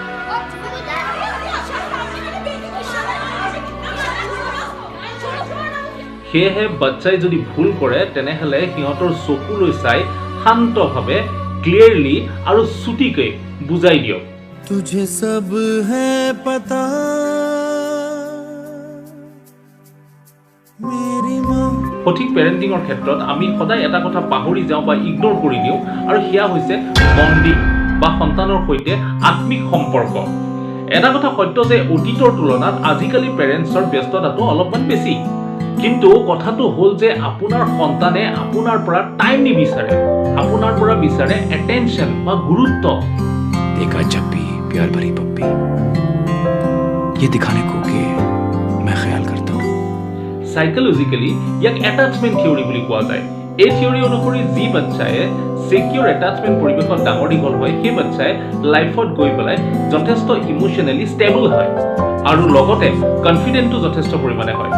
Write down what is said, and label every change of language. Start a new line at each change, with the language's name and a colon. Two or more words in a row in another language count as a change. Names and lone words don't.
Assamese: সেয়েহে বাচ্চাই যদি ভুল কৰে তেনেহলে সিহঁতৰ চকুলৈ চাই শান্তভাৱে ক্লিয়াৰলি আৰু চুটিকৈ বুজাই দিয়ক
Hindi: तुझे सब है पता मेरी माँ
Assamese: সঠিক পেৰেন্টিঙৰ ক্ষেত্ৰত আমি সদায় এটা কথা পাহৰি যাওঁ বা ইগনোৰ কৰি দিওঁ আৰু সেয়া হৈছে বন্ডিং বা সন্তানৰ সৈতে আত্মিক সম্পৰ্ক এটা কথা সত্য যে অতীতৰ তুলনাত আজিকালি পেৰেন্টছৰ ব্যস্ততাটো অলপমান বেছি কিন্তু কথাটো হ'ল যে আপোনাৰ সন্তানে আপোনাৰ পৰা টাইম নিবিচাৰে আপোনাৰ পৰা বিচাৰে এটেনশ্যন বা গুৰুত্ব
Hindi: देखा जब भी प्यार भरी पप्पी ये दिखाने को कि मैं ख्याल करता हूँ
Assamese: সাইকোলজিক্যালি ইয়াক
English: attachment theory
Assamese: বুলি কোৱা যায় এই থিওৰি অনুসৰি যি বাচ্চাই
English: secure attachment
Assamese: পৰিৱেশত ডাঙৰ দীঘল হয় সেই বাচ্চাই লাইফত গৈ পেলাই যথেষ্ট
English: emotionally stable
Assamese: হয় আৰু লগতে কনফিডেন্টটো যথেষ্ট পৰিমাণে হয়